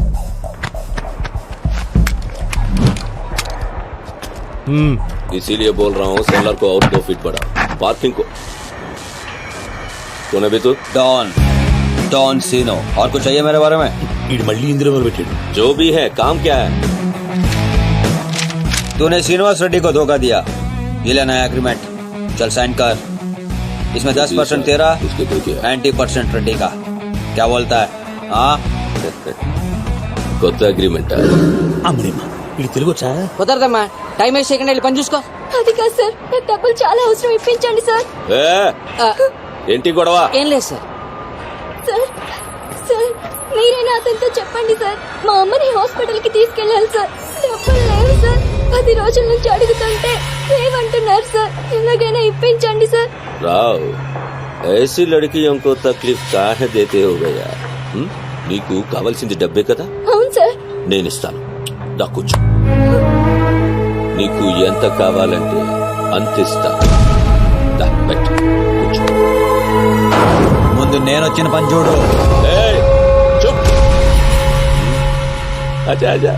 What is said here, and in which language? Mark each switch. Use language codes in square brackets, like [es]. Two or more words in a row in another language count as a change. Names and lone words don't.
[hi] इसीलिए बोल रहा हूँ सेलर को और 2 फीट बढ़ा, पार्किंग को. कौन है बे तू? डॉन सीनो. और कुछ चाहिए मेरे बारे में? [te] ఇది మళ్ళీ ఇందులో పెట్టాడు. [hi] जो भी है, काम क्या है? तूने श्रीनिवास रेड्डी को धोखा दिया, ये लेना है एग्रीमेंट, चल साइन कर। इसमें 10% तेरा, 90% रेड्डी का। क्या बोलता है? हाँ [te] కొత్త అగ్రిమెంట్. అమ్మడేమ్మా ఇది తెలుగు వచ్చా? కుదరదమ్మా, టైం వేస్ట్ చేయకుండా వెళ్ళి పని చూసుకో. అది కాదు సార్, నాకు డబ్బులు చాలా అవసరం, ఇప్పించండి సార్. ఏంటి గొడవ? ఏం లేదు సార్. సార్ సార్ మీరైనా అతనితో చెప్పండి సార్, మా అమ్మని హాస్పిటల్ కి తీసుకెళ్ళాలి సార్. డబ్బులు లేవు సార్, 10 రోజుల నుంచి అడుగుతుంటే లేవంటున్నారు సార్. ఎలాగైనా ఇప్పించండి సార్. [hi] రావ్, ऐसी लड़कियों को तकलीफ काहे देते हो गया? [te] నీకు కావాల్సింది డబ్బే కదా, అవును సార్. నేను ఇస్తాను. దా కూర్చో. నీకు ఎంత కావాలంటే అంత ఇస్తాను. దా పెట్టు, కూర్చో. ముందు నేను వచ్చిన పని చూడు. ఏయ్, చూప్. [hi] अच्छा अच्छा,